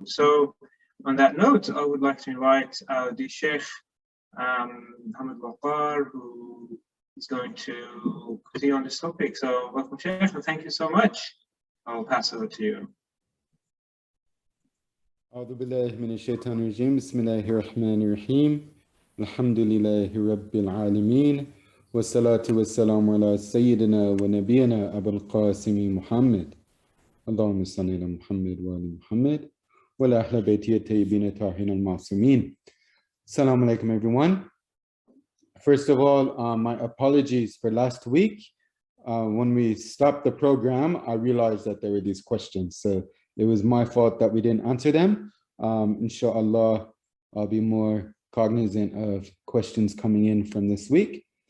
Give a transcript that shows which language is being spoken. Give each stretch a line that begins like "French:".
English: So on that note, I would like to invite the Sheikh Muhammad Waqar, who is going to continue on this topic. So welcome, Sheikh, and thank you so much. I'll pass over to you.
Arabic: أعوذ بالله من الشيطان الرجيم بسم الله الرحمن الرحيم الحمد لله رب العالمين والصلاة والسلام على سيدنا ونبينا أبو القاسم محمد اللهم صل على محمد وآل محمد وعلى أهل بيته الطيبين الطاهرين المعصومين. Assalamu alaikum,
English: everyone. First of all, my apologies for last week. When we stopped the program, I realized that there were these questions, so it was my fault that we didn't answer them. Inshallah, I'll be more cognizant of questions coming in from this week.